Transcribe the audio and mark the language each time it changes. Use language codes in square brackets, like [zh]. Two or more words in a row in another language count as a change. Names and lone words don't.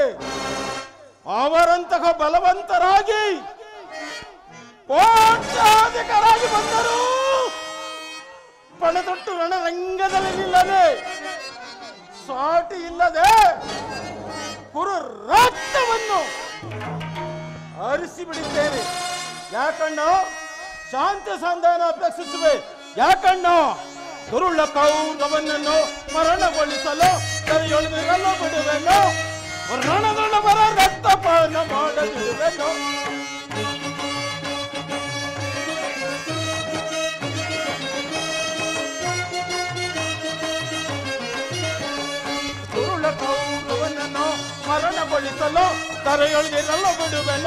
[kn] ಅವರಂತಹ ಬಲವಂತರಾಗಿ ಕೋಟ್ಯಾಧಿಕರಾಗಿ ಬಂದರು ಪಣತೊಟ್ಟು ರಣರಂಗದಲ್ಲಿ ನಿಲ್ಲದೆ ಸಾಟಿ ಇಲ್ಲದೆ ಕುರು ರಕ್ತವನ್ನು ಹರಿಸಿ ಬಿಡಿದ್ದೇನೆ. ಯಾಕಣ್ಣ ಶಾಂತಿ ಸಂಧಾನ ಅಪೇಕ್ಷಿಸುವೆ? ಯಾಕಣ್ಣ ದುರುಳ ಕೌರವನನ್ನು ಮರಣಗೊಳಿಸಲು ಕರೆಯೊಳಗಿರಲು ಬಿಡುವೆನು. ರಣದೊಳವರ ರಕ್ತಪಾನ ಮಾಡದಿರುವೆನು. ದುರುಳ ಕೌರವನನ್ನು ಮರಣಗೊಳಿಸಲು ಕರೆಯೊಳಗಿರಲು ಬಿಡುವೆನು.